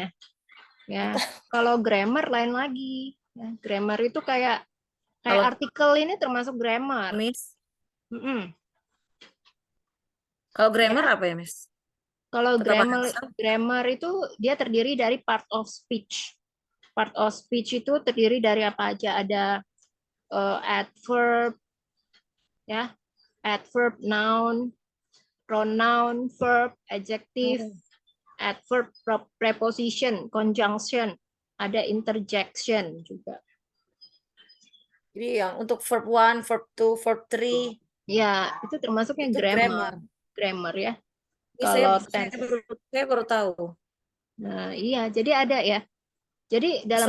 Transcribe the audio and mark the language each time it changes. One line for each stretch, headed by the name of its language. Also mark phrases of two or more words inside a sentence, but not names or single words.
Indonesian: tensesnya. Ya. tahu. Kalau grammar lain lagi. Ya. Grammar itu kayak kayak Kalau artikel ini termasuk grammar. Miss, Mm-mm. kalau grammar Ya. apa ya, Miss? Kalau Tata grammar bahasa. grammar itu dia terdiri dari
English: part of speech. Part of speech
Indonesian: itu terdiri dari apa aja? Ada adverb ya,
English: adverb, noun, pronoun, verb, adjective, Oh. adverb, preposition,
Indonesian: conjunction, ada interjection juga. Jadi yang untuk
English: verb 1, verb 2, verb 3
Indonesian: Ya, itu termasuknya itu grammar. grammar. Grammar ya. Ini Kalau saya tenses. baru tahu. Nah, iya, jadi ada ya. Jadi dalam